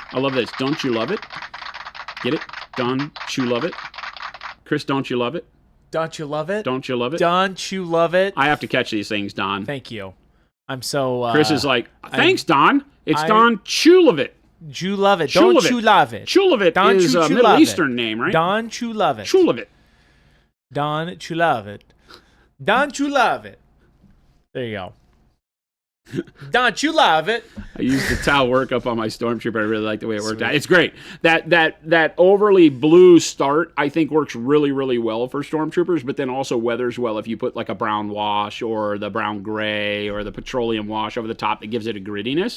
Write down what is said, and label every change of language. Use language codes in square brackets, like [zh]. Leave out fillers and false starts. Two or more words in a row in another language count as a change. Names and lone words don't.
[en] I love this. Don't you love it? Get it? Don't you love it? Chris, don't you love it? Don't you love it? Don't you love it? Don't you love it? I have to catch these things, Don. Thank you. I'm so... Chris is like, thanks, Don. It's Don Chulovit. You love it. Don't you love it? Chulovit is a Middle Eastern name, right? Don Chulovit. Chulovit. Don Chulovit. Don Chulovit. There you go. Don't you love it? I used the Tau workup on my Stormtrooper. I really like the way it worked out. It's great. That overly blue start, I think, works really, really well for Stormtroopers, but then also weathers well if you put like a brown wash or the brown gray or the petroleum wash over the top that gives it a grittiness.